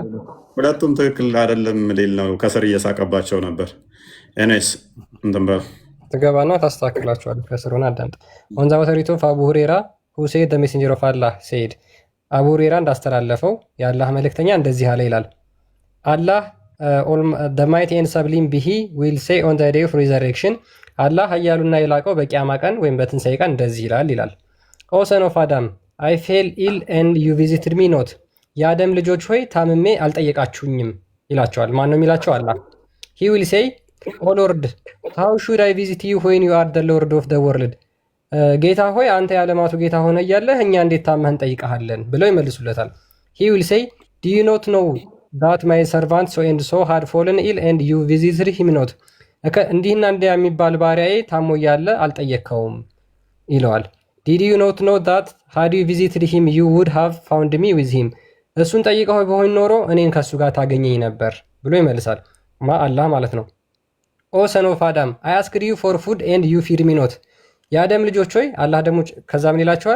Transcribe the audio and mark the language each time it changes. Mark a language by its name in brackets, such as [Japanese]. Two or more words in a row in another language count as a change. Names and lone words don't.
[Amharic] ሁለቱም ትክክል አይደለም ሊል ነው። ከስር እየሳቀባቸው ነበር። እኔስ እንትን በል ትገባና ታስተካክላቸዋለህ። ከስሩን አዳምጥ። ወንዛ ወተሪቶ አቡ ሁሬራ [English] who said the Messenger of Allah said [Amharic] አቡ ሁሬራ እንዳስተላለፈው የአላህ መልእክተኛ እንደዚህ አለ ይላል። አላህ [English] the mighty and sublime be he will say on the day of resurrection [Amharic] አላህ ኃያሉና የላቀው በቂያማ ቀን ወይም በትንሣኤ ቀን እንደዚህ ይላል። [English] O son of Adam I fell ill and you visited me not [Amharic] የአደም ልጆች ሆይ ታምሜ አልጠየቃችሁኝም ይላቸዋል። ማን ነው የሚላቸው? [English] አላህ። He will say O Lord how should I visit you when you are the Lord of the world [Amharic] ጌታ ሆይ አንተ የዓለማቱ ጌታ ሆነ እያለህ እኛ እንዴት ታመህ እንጠይቀሃለን ብለው ይመልሱለታል። [English] he will say do you not know that my servant so and so had fallen ill and you visited him not፣ [Amharic] እንዲህና እንዲያ የሚባል ባሪያዬ ታሞ እያለ አልጠየቅከውም ይለዋል። [English] did you not know that had you visited him you would have found me with him፣ [Amharic] እሱን ጠይቀው በሆን ኖሮ እኔን ከእሱ ጋር ታገኘኝ ነበር ብሎ ይመልሳል። አላህ ማለት ነው። [English] O son of Adam I asked you for food and you fed me not፣ [Amharic] የአደም ልጆች ሆይ አላህ ደግሞ ከዛ ምን ይላቸዋል?